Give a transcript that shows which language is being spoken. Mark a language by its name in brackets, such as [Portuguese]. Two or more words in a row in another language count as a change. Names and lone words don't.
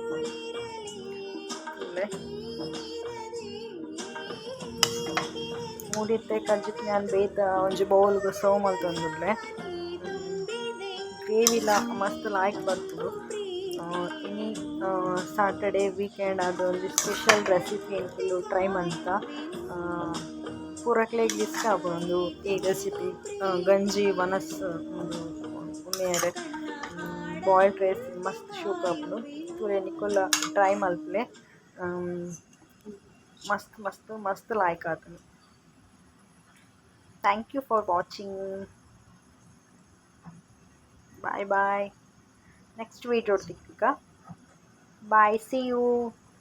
[Tulu] ಮೂಡಿತ್ತೆ ಕಜ್ಜಿತ್ ನಾನು ಬೇಯ್ತ ಒಂಜಿ ಬೌಲ್ಗೆ ಸರ್ವ್ ಮಲ್ತೊಂದುಲ್ಲೆ ಗ್ರೇವಿಲ ಮಸ್ತ್ ಲಾಯ್ಕ್ ಬರ್ತುಡು ಇನಿ [English] Saturday weekend [Tulu] ಅದು ಒಂದು [English] special recipe [Tulu] ಎಂಕುಲು ಟ್ರೈ ಮಂತ ಪೂರಕ್ಲೆಗ್ ಇಷ್ಟ ಆಪುಂಡು ಈ ರೆಸಿಪಿ ಗಂಜಿ ವನಸ್ ಉಣ್ಣೆಯರೆ [English] boiled rice [Tulu] ಮಸ್ತ್ ಶೂಪ್ ಆಪುಂಡು ತೂಲೆ ನಿಕುಲ್ಲ ಟ್ರೈ ಮಲ್ಪುಲೆ. ಮಸ್ತ್ ಮಸ್ತ್ ಮಸ್ತ್ ಲಾಯ್ಕ್ ಆತುಂಡು. [English] Thank you for watching. Bye bye. Next video ತಿಕ್ಕುಗ. ಬಾಯ್, See you.